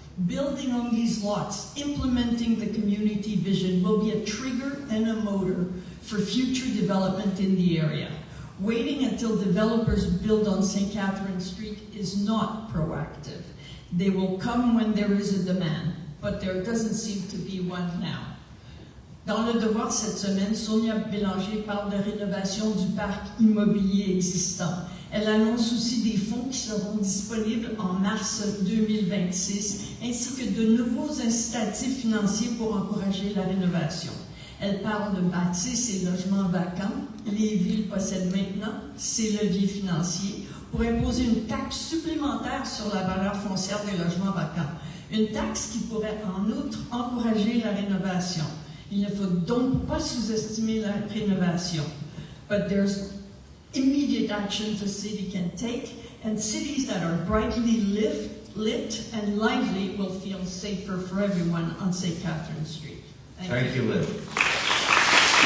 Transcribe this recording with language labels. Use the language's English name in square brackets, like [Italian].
[English] Building on these lots, implementing the community vision will be a trigger and a motor for future development in the area. Waiting until developers build on St. Catherine Street is not proactive. They will come when there is a demand, but there doesn't seem to be one now. [French] Dans le devoir cette semaine, Sonia Bélanger parle de rénovation du parc immobilier existant. Elle annonce aussi des fonds qui seront disponibles en mars 2026, ainsi que de nouveaux incitatifs financiers pour encourager la rénovation. Elle parle de bâtir ces logements vacants. Les villes possèdent maintenant ces leviers financiers pour imposer une taxe supplémentaire sur la valeur foncière des logements vacants. Une taxe qui pourrait en outre encourager la rénovation. Il ne faut donc pas sous-estimer la rénovation. [English] But there's immediate actions the city can take, and cities that are brightly lit and lively will feel safer for everyone on St. Catherine Street. Thank you, Liv.